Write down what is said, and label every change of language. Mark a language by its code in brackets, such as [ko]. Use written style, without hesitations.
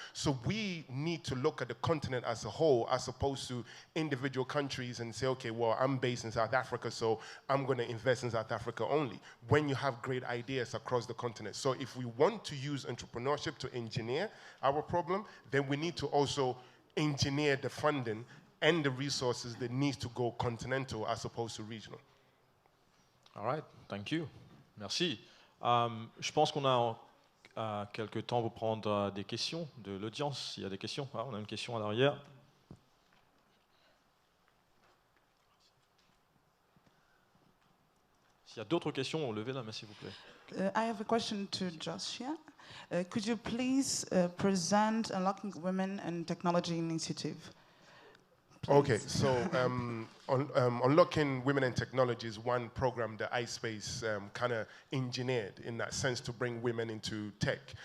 [en] So we need to look at the continent as a whole as opposed to individual countries and say, okay, well, I'm based in South Africa, so I'm going to invest in South Africa only, when you have great ideas across the continent. So if we want to use entrepreneurship to engineer our problem, then we need to also engineer the funding and the resources that needs to go continental as opposed to regional. All right, thank you. [fr] Merci. Je pense qu'on a quelques temps pour prendre des questions de l'audience. S'il y a des questions, on a une question à l'arrière. S'il y a d'autres questions, levez la main s'il vous plaît. [en] I have a question to Josia. Could you please present Unlocking Women and Technology Initiative? Please. Okay, so Unlocking Women and Technology is one program that iSpace kind of engineered in that sense to bring women into tech.